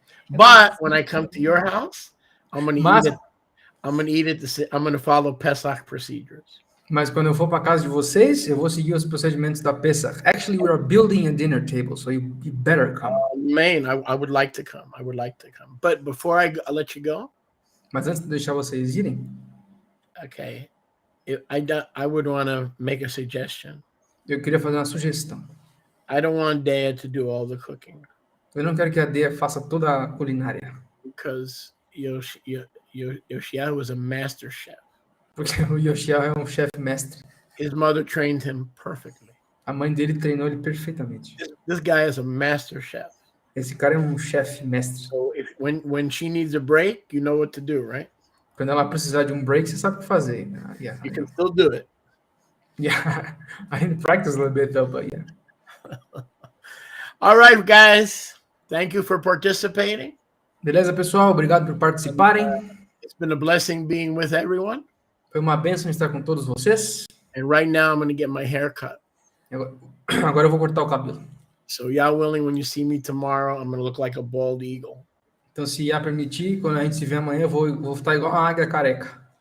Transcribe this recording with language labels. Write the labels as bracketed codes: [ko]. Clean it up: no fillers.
[en] But when I come to your house, I'm gonna eat it. I'm gonna follow Pesach procedures. [pt] Mas quando eu for para casa de vocês, eu vou seguir os procedimentos da Pesach. [en] Actually, we are building a dinner table, so you better come. Man, I would like to come. I would like to come. But before I let you go, [pt] mas antes de deixar vocês irem, [en] okay, I would want to make a suggestion. [pt] Eu queria fazer uma sugestão. [en] I don't want Dea to do all the cooking. [pt] Eu não quero que a Dea faça toda a culinária. [en] Because Yoshia was a master chef. [pt] Porque o Yoshia é um chefe mestre. [en] His mother trained him perfectly. [pt] A mãe dele treinou ele perfeitamente. [en] This guy is a master chef. [pt] Esse cara é um chefe mestre. [en] So when she needs a break, you know what to do, right? [pt] Quando ela precisar de um break, você sabe o que fazer. [en] Yeah. You can still do it. Yeah, I didn't practice a little bit though, but yeah. All right, guys. Thank you for participating. [pt] Beleza, pessoal? Obrigado por participarem. [en] It's been a blessing being with everyone. [pt] Foi uma bênção estar com todos vocês. [en] And right now, I'm going to get my hair cut. [pt] Agora eu vou cortar o cabelo. [en] So, Yah willing, when you see me tomorrow, I'm going to look like a bald eagle. [pt] Então, se Yah permitir, quando a gente se vê amanhã, eu vou estar igual uma águia careca.